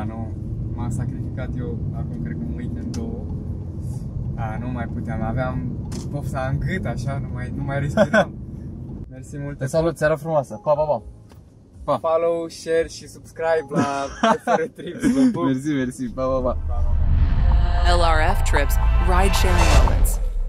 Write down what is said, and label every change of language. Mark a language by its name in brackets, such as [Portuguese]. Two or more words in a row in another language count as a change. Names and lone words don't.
[Romanian] Nu, m-am sacrificat eu acum, cred că un weekend, 2. Nu mai puteam, aveam pofta în gât, așa, nu mai respiram. Mersi mult. Te salut, seara frumoasă. Pa, pa, pa. Pa. [English] Follow, share [Romanian] și subscribe la FR Trips. Mersi, pa, pa, pa. [English] LRF Trips, ride sharing moments.